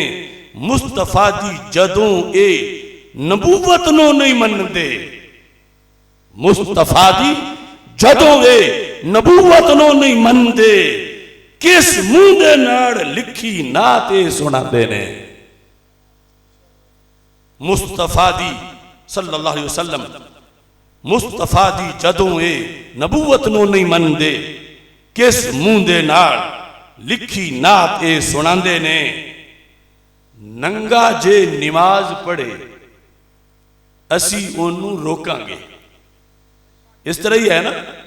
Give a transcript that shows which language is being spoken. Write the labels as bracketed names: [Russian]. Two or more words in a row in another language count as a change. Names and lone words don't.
[Punjabi] ਮੁਸਤਫ਼ਾ ਦੀ ਜਦੋਂ ਏ ਨਬੂਵਤ ਨੂੰ ਨਹੀਂ ਮੰਨਦੇ, ਮੁਸਤਫ਼ਾ ਦੀ ਜਦੋਂ ਏ ਨਬੂਵਤ ਨੂੰ ਨਹੀਂ ਮੰਨਦੇ, ਕਿਸ ਮੂੰਹ ਦੇ ਨਾਲ ਲਿਖੀ ਨਾਤ ਸੁਣਾਤੇ ਨੇ। मुस्तफा दी [Arabic] صلى الله عليه وسلم, [Punjabi] ਮੁਸਤਫ਼ਾ ਦੀ ਜਦੋਂ ਏ ਨਬੂਵਤ ਨੂੰ ਨਹੀਂ ਮੰਨਦੇ, ਕਿਸ ਮੂੰਹ ਦੇ ਨਾਲ ਲਿਖੀ ਨਾਤ ਸੁਣਾਤੇ ਨੇ। ਨੰਗਾ ਜੇ ਨਮਾਜ਼ ਪੜ੍ਹੇ ਅਸੀਂ ਓਹਨੂੰ ਰੋਕਾਂਗੇ, ਇਸ ਤਰ੍ਹਾਂ ਹੀ ਹੈ ਨਾ।